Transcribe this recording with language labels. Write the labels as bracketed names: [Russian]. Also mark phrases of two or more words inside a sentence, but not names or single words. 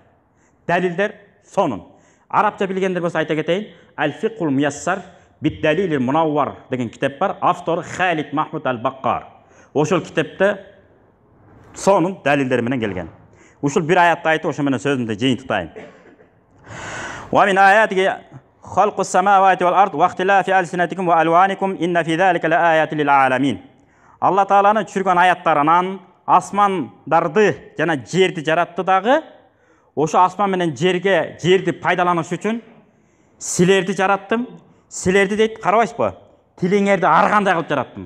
[Kyrgyz] Далилдер сонун. Арабча билгендер болсо айта кетейин. Аль-Фиқхул Муяссар бит-Далилил Мунаввар деген китеп бар. Автору Халид Махмуд Аль-Баккар. Ошол китепте сонун далилдер менен келген. Ушул бир аятты айтып, ошо менен сөзүмдү жыйынтыктайын. [Arabic] ومن آياته خلق السماوات والأرض واختلاف ألسنتكم وألوانكم إن في ذلك لآيات للعالمين. [Kyrgyz] Алла Тааланын түшүргөн аяттарынан асмандарды жана жерди жаратты дагы, ошо асман менен жерди пайдаланыш үчүн силерди жараттым. Силерди дейт, карабайсызбы? Тилиңерди ар кандай кылып жараттым.